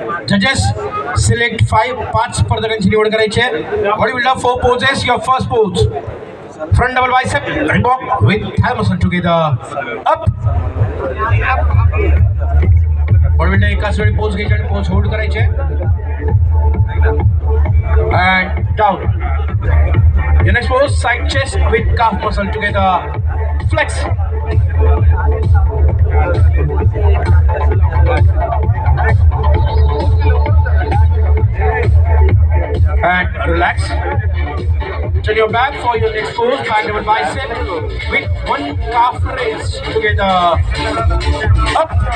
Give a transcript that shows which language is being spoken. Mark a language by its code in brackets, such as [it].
[mr] जजेस सिलेक्ट 5 स्पर्धकांची निवड करायची आहे. [en] Body builder 4 poses. Your first pose, front double bicep Reebok with thigh muscle together. Up. [mr] Body builder एकाच वेळी पोज घ्यायची आणि पोज होल्ड करायचे. [en] And down. Your next pose, side chest with calf muscle together. Flex. And relax. Turn your back for your next pose, back double bicep with one calf raise together. Up.